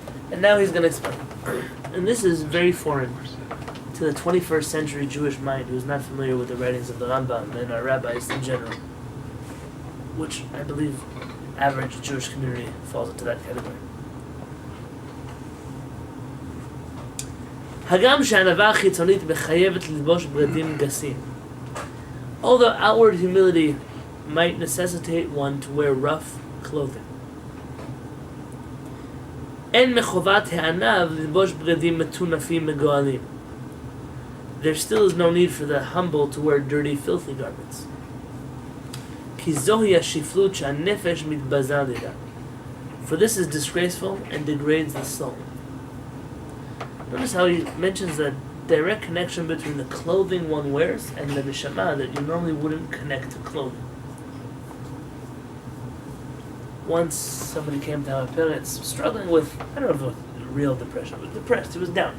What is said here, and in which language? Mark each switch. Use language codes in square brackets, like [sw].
[en] And now he's going to explain. And this is very foreign to the 21st century Jewish mind who is not familiar with the writings of the Rambam and our rabbis in general, which I believe average Jewish community falls into that category. [he] הגם שהענווה החיצונית מחייבת ללבוש בגדים גסים. [en] Although outward humility might necessitate one to wear rough clothing. [he] אין מחובת הענב ללבוש בגדים מטונפים מגואלים. [en] There still is no need for the humble to wear dirty, filthy garments. [he] כי זוהי השפלות שהנפש מתבזה לידה. [en] For this is disgraceful and degrades the soul. Notice how he mentions the direct connection between the clothing one wears and the neshama that you normally wouldn't connect to clothing. Once somebody came to our parents struggling with, I don't know if it was real depression, but depressed. He was down.